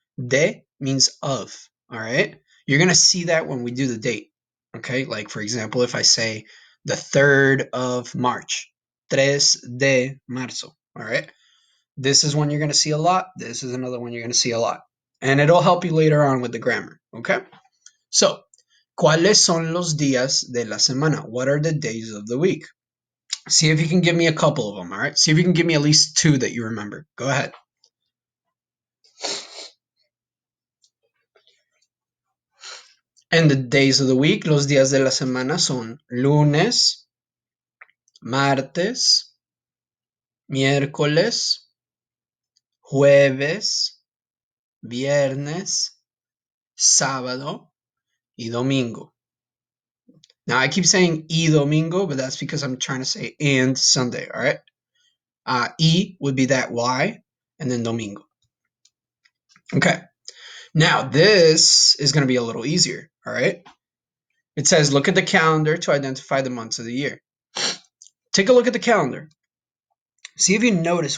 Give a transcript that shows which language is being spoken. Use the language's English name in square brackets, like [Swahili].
[English] De means of. All right. You're going to see that when we do the date. Okay. Like, for example, if I say the 3rd of March, [Spanish] 3 de marzo. [English] All right. This is one you're going to see a lot. This is another one you're going to see a lot. And it'll help you later on with the grammar. Okay. [Spanish] So, ¿cuáles son los días de la semana? [English] What are the days of the week? See if you can give me a couple of them. All right. See if you can give me at least 2 that you remember. Go ahead. And the days of the week, [Spanish] los días de la semana son lunes, martes, miércoles, jueves, viernes, sábado y domingo. [English] Now I keep saying y domingo, but that's because I'm trying to say and Sunday, all right? Y would be that Y, and then domingo. Okay. Now this is going to be a little easier, all right? It says look at the calendar to identify the months of the year. Take a look at the calendar. See if you notice.